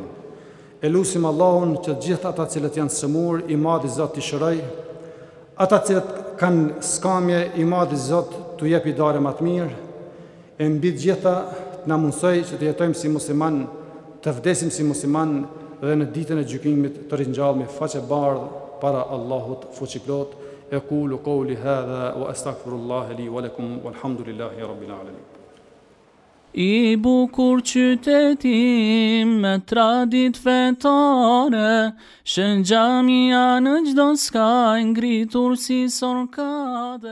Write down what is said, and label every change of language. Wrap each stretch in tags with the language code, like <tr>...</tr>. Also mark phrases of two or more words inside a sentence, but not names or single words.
<sq>E lusim Allahun që gjithë ata cilët janë sëmur, i madhi Zot t'i shëroj, ata cilët kanë skamje, i madhi Zot t'u jep hidare më të mirë, e mbi të gjitha t'na mundsoj që të jetojmë si musliman, të vdesim si musliman dhe në ditën e gjykimit të ringjallë me faqe bardhë para Allahut fuqiplot.</sq> <ar>أقول قولي هذا وأستغفر الله لي ولكم والحمد لله رب العالمين.</ar> <sq>I bukur qytetim me tradit fetare, shën xhamia në çdo skaj ngritur si sorkade.</sq>